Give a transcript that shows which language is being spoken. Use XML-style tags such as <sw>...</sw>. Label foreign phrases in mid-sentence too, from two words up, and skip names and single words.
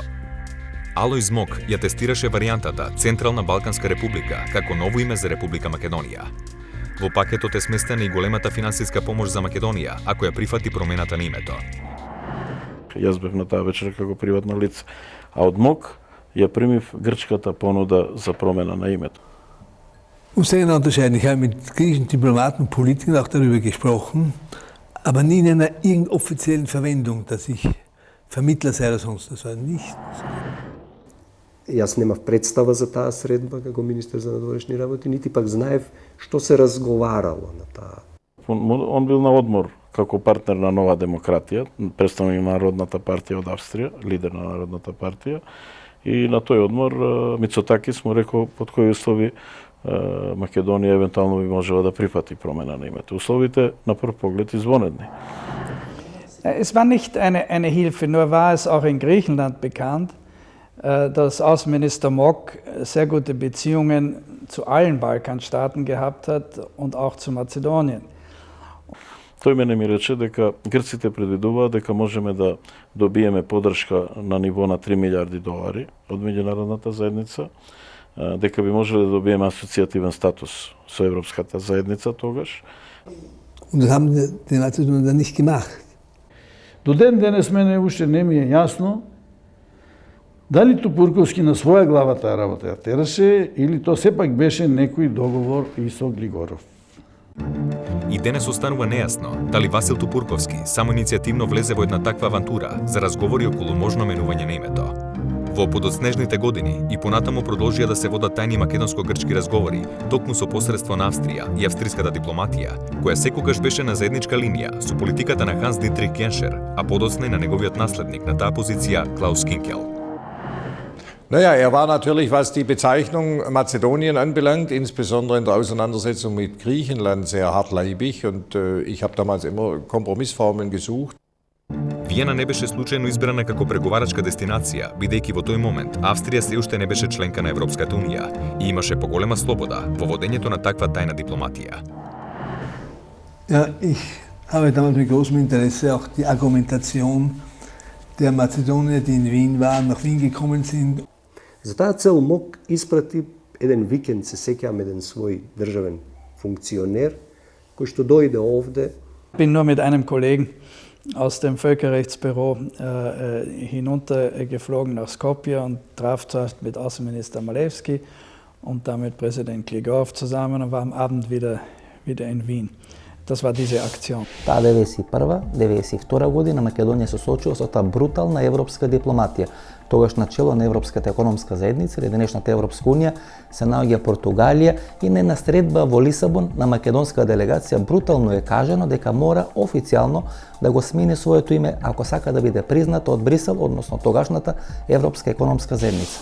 <mk>Алојз Мок ја тестираше варијантата Централна Балканска република како ново име за Република Македонија. Во пакетот е сместена и големата финансиска помош за Македонија ако ја прифати промената на името. Јас бев на таа вечер како приватно лице, а од МОК ја примив грчката понуда за промена на името.</mk> <de>Ich muss eine unterscheiden. Ich habe mit griechischen Diplomaten und Politikern auch darüber gesprochen, aber nie in einer irgendeiner offiziellen Verwendung, dass ich Vermittler sei oder sonst. Das war nicht.</de> <mk>Јас немав представа за таа средба како министер за надворешни работи, нити пак знаев што се разговарало на таа. Он бил на одмор како партнер на Нова демократија, представник на Народната партија од Австрија, лидер на Народната партија, и на тој одмор Мицотакис му рекол под кои услови Македонија евентуално би можела да прифати промена на името. Условите на прв поглед извонедни.</mk> <de>Es war nicht eine Hilfe, nur war es auch in Griechenland bekannt, dass Außenminister Mok sehr gute Beziehungen zu allen Balkanstaaten gehabt hat und auch zu Mazedonien.</de> <mk>Тој мене ми рече дека грците предвидуваат дека можеме да добиеме поддршка на ниво на 3 милиарди долари од меѓународната заедница, дека би можеле да добиеме асоцијативен статус со Европската заедница тогаш.</mk> <de>Und das haben die Mazedonier dann nicht gemacht.</de> <mk>До ден денес мене уште не ми е јасно дали Тупурковски на своја глава таа работа ја тераше или то сепак беше некој договор и со Глигоров. И денес останува нејасно дали Васил Тупурковски само иницијативно влезе во една таква авантура за разговори околу можно менување на името. Во подоцнежните години и понатаму продолжија да се водат тајни македонско-грчки разговори, токму со посредство на Австрија и австриската дипломатија, која секогаш беше на заедничка линија со политиката на Ханс Дитрих Геншер, а подоцна и на неговиот наследник на таа позиција Клаус Кинкел.</mk> <de>Naja, war natürlich, was die Bezeichnung Mazedonien anbelangt, insbesondere in der Auseinandersetzung mit Griechenland, sehr hartleibig und ich habe damals immer Kompromissformen gesucht.</de> <mk>Виена не беше случајно избрана како преговарачка дестинација, бидејќи во тој момент Австрија се уште не беше членка на Европската унија и имаше поголема слобода во водењето на таква тајна дипломатија.</mk> <de>Ja, ich habe damals mit großem Interesse auch die Argumentation der Mazedonier, die in Wien waren, nach Wien gekommen sind.</de> <mk>За таа цел МОК испрати еден викенд, се сеќавам, еден свој државен функционер кој што дојде овде.</mk> <de>Bin nur mit einem Kollegen aus dem Völkerrechtsbüro hinuntergeflogen nach Skopje und traf dort mit Außenminister Malevski und dann mit Präsident Gligorov zusammen und war am Abend wieder in Wien. Das war diese Aktion.</de> <mk>Таа 91-92 година Македонија се соочува со таа брутална европска дипломатија. Тогаш на чело на Европската економска заедница или денешната Европска унија се наоѓа Португалија и на една средба во Лисабон на македонска делегација брутално е кажано дека мора официјално да го смени своето име ако сака да биде призната од Брисел, односно тогашната Европска економска заедница.</mk>